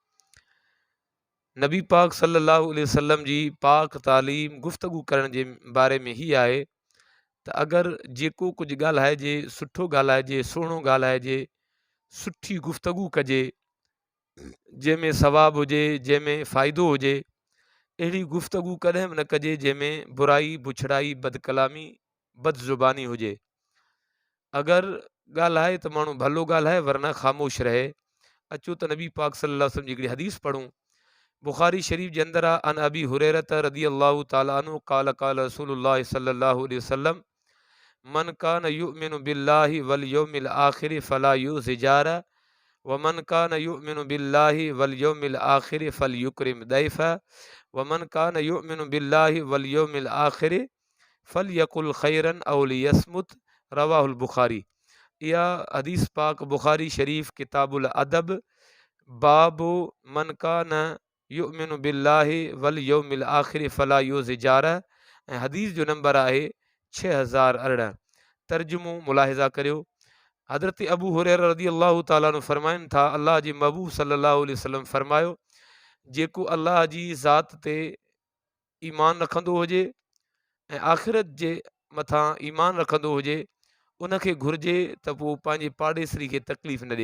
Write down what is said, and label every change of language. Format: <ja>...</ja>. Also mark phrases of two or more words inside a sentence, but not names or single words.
<sd>नबी पाक صلى الله عليه وسلم जी पाक तालीम गुफ्तगू करण जे बारे में ही आहे त अगरि जेको कुझु ॻाल्हाइजे, सुठो ॻाल्हाइजे, सुहिणो ॻाल्हाइजे, सुठी गुफ्तगू कजे, जंहिंमें सवाबु हुजे, जंहिंमें फ़ाइदो हुजे, अहिड़ी गुफ्तगू कॾहिं बि न कजे जंहिंमें बुराई, बुछड़ाई, बदकलामी, बदज़ुबानी हुजे। अगरि ॻाल्हाए त माण्हू भलो ॻाल्हाए, वरना ख़ामोश रहे। अचो त नबी पाक</sd> <ar>صلى الله عليه وسلم</ar> <sd>जी हिकिड़ी हदीस पढ़ूं। बुखारी शरीफ जे अंदरि आहे,</sd> <ar>عن أبي هريرة رضي الله تعالى عنه قال قال رسول الله صلى الله عليه وسلم من كان يؤمن بالله واليوم الآخر فلا يؤذ جاره ومن كان يؤمن بالله واليوم الآخر فليكرم ضيفه ومن كان يؤمن بالله واليوم الآخر فليقل خيرا أو ليصمت. رواه البخاري.</ar> <sd>इहा हदीस पाक बुखारी शरीफ</sd> <ar>كتاب الأدب باب من كان يؤمن بالله واليوم الآخر فلا يؤذ جاره</ar> <sd>ऐं हदीस जो नंबर आहे 6018। तर्जुमो मुलाहिज़ा करियो। हज़रत अबू हुरैरा</sd> <ar>رضي الله تعالى عنه</ar> <sd>फरमाइनि था, अल्लाह जे महबूब</sd> <ar>صلى الله عليه وسلم</ar> <sd>फरमायो, जेको अल्लाह जी ज़ात ते ईमान रखंदो हुजे ऐं आख़िरत जे मथां ईमान रखंदो हुजे, उनखे घुरिजे त पोइ पंहिंजे पाड़ेसरी खे तकलीफ़ न ॾिए।</sd>